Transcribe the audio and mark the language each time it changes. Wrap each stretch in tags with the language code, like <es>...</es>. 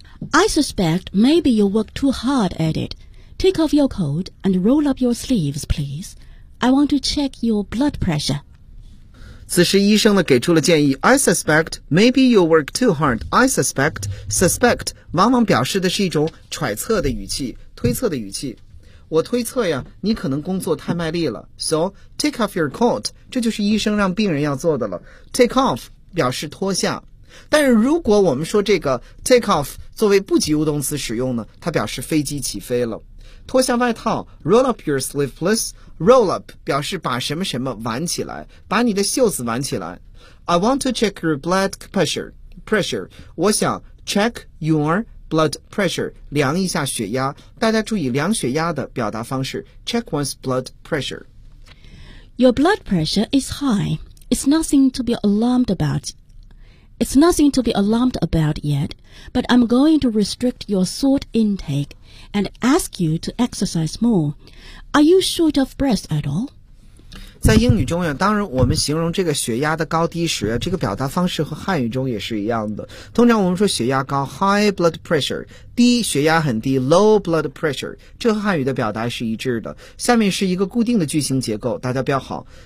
<en>I suspect maybe you work too hard at it. Take off your coat and roll up your sleeves, please. I want to check your blood pressure.</en> <zh>此时医生呢给出了建议。</zh> <en>I suspect maybe you work too hard. I suspect, suspect,</en> <zh>往往表示的是一种揣测的语气，推测的语气。我推测呀，你可能工作太卖力了。</zh> <en>So, take off your coat.</en> <zh>这就是医生让病人要做的了。 Take off, 表示脱下。但是如果我们说这个 take off 作为不及物动词使用呢，它表示飞机起飞了。脱下外套，</zh> <en>roll up your sleeve please.</en> <zh>Roll up 表示把什么什么挽起来，把你的袖子挽起来。</zh> <en>I want to check your blood pressure.</en> <zh>我想</zh> <en>check your blood pressure，</en> <zh>量一下血压。大家注意量血压的表达方式，</zh> <en>check one's blood pressure. Your blood pressure is high. It's nothing to be alarmed aboutIt's nothing to be alarmed about yet, but I'm going to restrict your salt intake and ask you to exercise more. Are you short of breath at all?</en> <zh>在英语中呀，当然我们形容这个血压的高低时，这个表达方式和汉语中也是一样的。通常我们说血压高</zh> <en>high blood pressure，</en> <zh>低血压很低</zh> <en>low blood pressure，</en> <zh>这和汉语的表达是一致的。下面是一个固定的句型结构，大家标好。</zh>